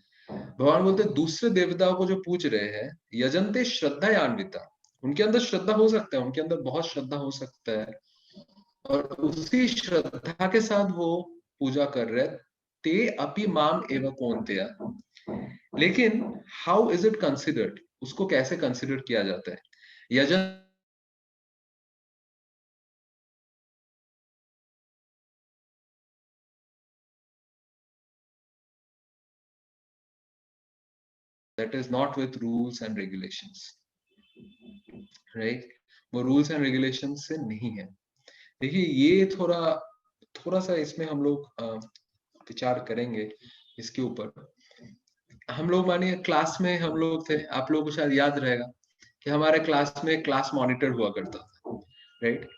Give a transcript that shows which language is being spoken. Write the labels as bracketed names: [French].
[Hindi] भगवान बोलते हैं दूसरे देवताओं को जो पूज रहे हैं, [Sanskrit] यजन्ते श्रद्धयान्विता, [Hindi] उनके अंदर श्रद्धा हो सकता है, उनके अंदर बहुत श्रद्धा हो सकता है, और उसी श्रद्धा के साथ वो पूजा कर रहे हैं, [Sanskrit] ते अपि माम एव कौन्तेय। [Hindi] लेकिन [English] how is it considered, [Hindi] उसको कैसे कंसिडर किया जाता है? [English] यजन that is not with rules and regulations, right? [Hindi] वो रूल्स एंड रेगुलेशन से नहीं है। देखिए ये थोड़ा सा इसमें हम लोग विचार करेंगे इसके ऊपर। हम लोग मानिए क्लास में हम लोग थे, आप लोगों को शायद याद रहेगा कि हमारे क्लास में क्लास मॉनिटर हुआ करता था, राइट।